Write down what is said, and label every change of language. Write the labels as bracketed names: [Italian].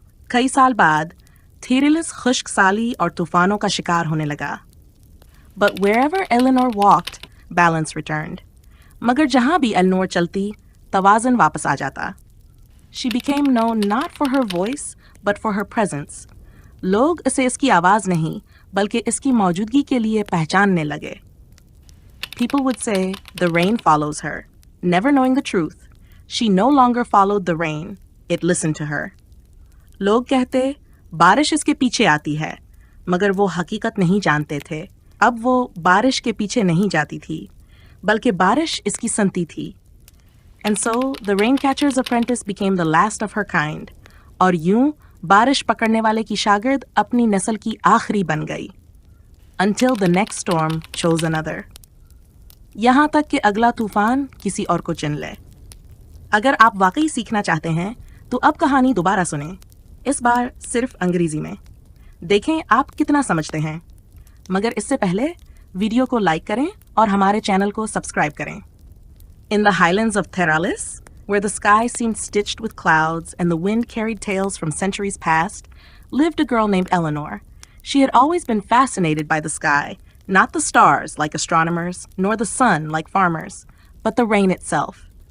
[Hindi] कई साल बाद, Theralis खुश्क साली और तूफानों का शिकार होने लगा. [English] But wherever Eleanor walked, balance returned. [Hindi] मगर जहाँ भी एलेनोर चलती, तवाज़ुन वापस आ जाता. [English] She became known not for her voice, but for her presence. [Hindi] लोग इसे इसकी आवाज़ नहीं, बल्कि इसकी मौजूदगी के लिए पहचानने लगे. [English] People would say, the rain follows her. Never knowing the truth, she no longer followed the rain. It listened to her. [Hindi] लोग कहते, बारिश इसके पीछे आती है, मगर वो हकीकत नहीं जानते थे. अब वो बारिश के पीछे नहीं जाती थी, बल्कि बारिश इसकी सुनती थी. [English] And so the Raincatcher's apprentice became the last of her kind. [Hindi] और यूं बारिश पकड़ने वाले की शागिर्द अपनी नस्ल की आखिरी बन गई. [English] Until the next storm chose another. [Hindi] यहाँ तक कि अगला तूफान किसी और को चुन ले. अगर आप वाकई सीखना चाहते हैं, तो अब कहानी दोबारा सुनें. इस बार सिर्फ अंग्रेजी में. देखें आप कितना समझते हैं. मगर इससे पहले वीडियो को लाइक करें और हमारे चैनल को सब्सक्राइब करें. [English] In the highlands of Theralis, where the sky seemed stitched with clouds and the wind carried tales from centuries past, lived a girl named Eleanor. She had always been fascinated by the sky, not the stars like astronomers, nor the sun like farmers, but the rain itself.